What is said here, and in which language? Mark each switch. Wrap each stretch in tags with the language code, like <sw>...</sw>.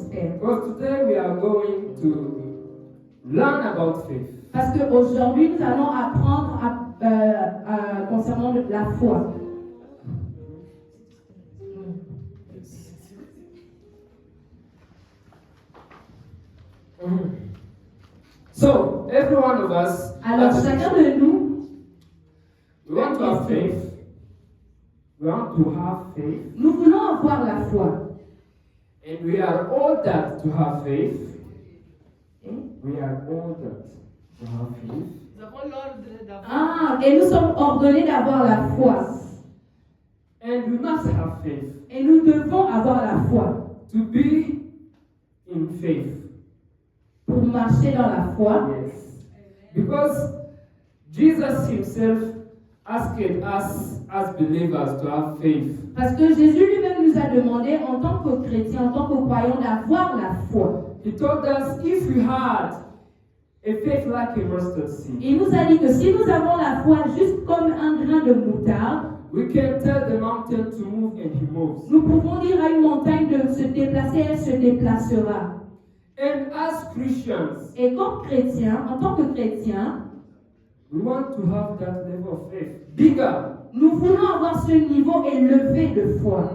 <en>Because today we are going to learn about faith.</en> <fr>Parce qu'aujourd'hui, nous allons apprendre concernant la foi.</fr> <en>So, every one of us,</en> <fr>Alors, chacun de nous,</fr> <en>we want to have faith. We want to have faith.</en> <fr>nous voulons avoir la foi.</fr> <en>And we are ordered to have faith. We are ordered to have faith.</en> <fr>Nous avons l'ordre d'avoir. Et nous sommes ordonnés d'avoir la foi.</fr> <en>And we must have faith.</en> <fr>Et nous devons avoir la foi.</fr> <en>To be in faith.</en> <fr>Pour marcher dans la foi.</fr> <en>Yes. Because Jesus himself asked us as believers to have faith.</en> <fr>Parce que Jésus lui-même nous a demandé, en tant que chrétiens, en tant que croyants, d'avoir la foi.</fr> <en>He told us if we had a faith like a mustard seed,</en> <fr>Il nous a dit que si nous avons la foi juste comme un grain de moutarde,</fr> <en>we can tell the mountain to move and he moves.</en> <fr>nous pouvons dire à une montagne de se déplacer, elle se déplacera.</fr> <en>And as Christians,</en> <fr>Et comme chrétiens, en tant que chrétiens,</fr> <en>we want to have that level of faith. Bigger.</en> <fr>nous voulons avoir ce niveau élevé de foi.</fr>